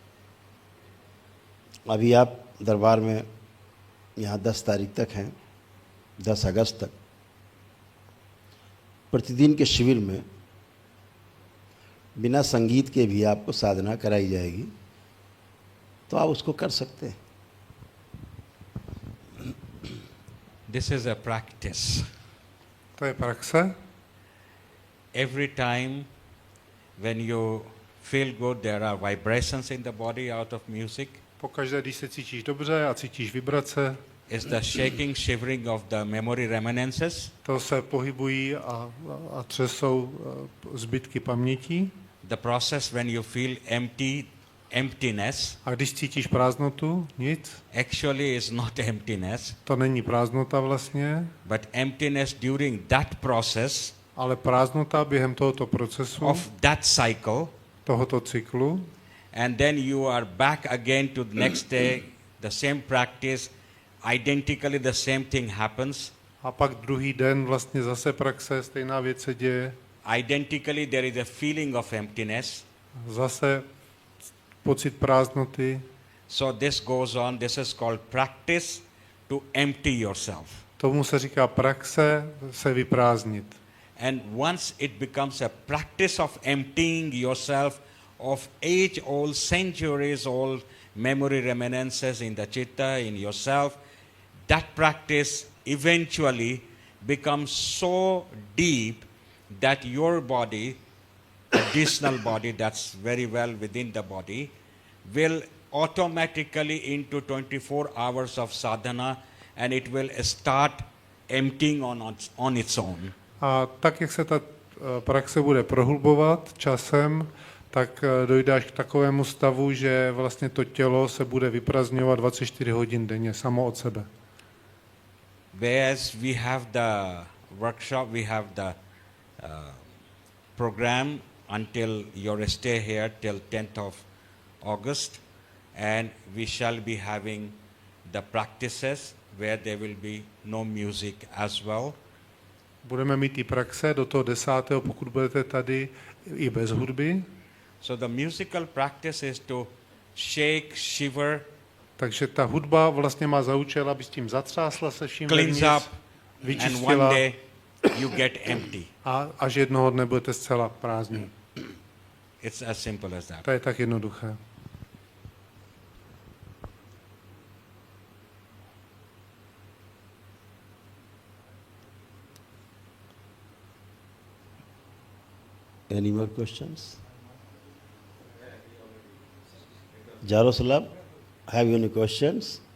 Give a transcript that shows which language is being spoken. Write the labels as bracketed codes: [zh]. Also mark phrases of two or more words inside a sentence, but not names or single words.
[hi] अभी आप दरबार में यहाँ 10 तारीख तक हैं, 10 अगस्त तक। प्रतिदिन के शिविर में बिना संगीत के भी आपको साधना कराई जाएगी, तो आप उसको कर सकते हैं। [en] This is a practice. [cs] To je praxe. [en] Every time when you feel good, there are vibrations in the body out of music. [cs] Pokaždé, když se cítíš dobře a cítíš vibrace, [en] Is the shaking, shivering of the memory reminiscences. [cs] to se pohybují a třesou zbytky paměti. [en] The process when you feel emptiness [cs] A když cítíš prázdnotu, nic, [en] actually is not emptiness, [cs] to není prázdnota vlastně, [en] but emptiness during that process [cs] ale prázdnota během tohoto procesu, [en] of that cycle, [cs] tohoto cyklu. [en] and then you are back again to the next day, the same practice, identically the same thing happens. [cs] A pak druhý den vlastně zase praxe, stejná věc se děje. [en] Identically there is a feeling of emptiness. [cs] Zase pocit prázdnoty. [en] So this goes on. This is called practice to empty yourself. [cs] Tomu se říká praxe se vyprázdnit. [en] And once it becomes a practice of emptying yourself of age-old, centuries-old memory reminiscences in the chitta, in yourself, that practice eventually becomes so deep that your body, additional body that's very well within the body, will automatically into 24 hours of sadhana, and it will start emptying on its own. [cs] A tak, jak se ta praxe bude prohlubovat časem, tak dojde až k takovému stavu, že vlastně to tělo se bude vyprazňovat 24 hodin denně, samo od sebe. [en] Whereas we have the workshop, we have the program until your stay here till 10th of August, and we shall be having the practices where there will be no music as well. [cs] Budeme mít i praxe do toho 10., pokud budete tady, i bez hudby. [en] So the musical practice is to shake, shiver, [cs] Takže ta hudba vlastně má za účel, aby s tím zatřásla se vším [en] cleans [cs] vevnitř, [en] up, and [cs] vyčistila [en] one day you get empty. [cs] a až jednoho dne budete zcela prázdní. [en] It's as simple as that. [cs] To je tak jednoduché. [en] Any more questions? Jaroslav, have you any questions?